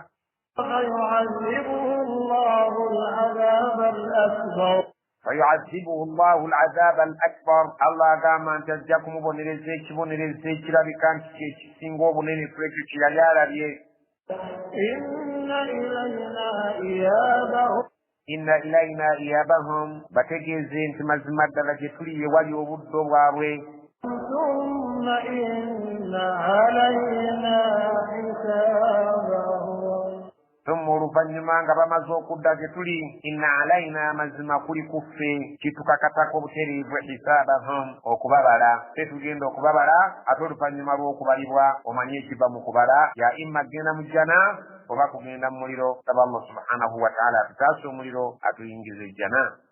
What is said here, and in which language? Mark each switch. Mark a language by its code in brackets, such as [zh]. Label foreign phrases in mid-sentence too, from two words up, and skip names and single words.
[ar] فيعذبه الله العذاب الأكبر [lg] Allah agamba nti ajja kumubonereza ekibonerezo ekirabika nti kyekisinga obunene ku ekyo kye yali alabye [ar] إن إلينا إيابهم [lg] bategeeze nti mazima ddala gye tuli ye wali obuddo bwabwe [ar] ثم إن علينا حسابهم [lg] thumma oluvannyuma nga bamaze okudda gye tuli [ar] إن علينا [lg] amazima kuli kuffe kitukakatako obutereevu hisaabahum okubabala fe tugenda okubabala ate oluvannyuma lw'okubalibwa omanye ekiva mu kubala ya imma genda mu jjana oba kugenda mu muliro saba Allah [ar] سبحانه وتعالى [lg] atutaase omuliro atuyingize ejjana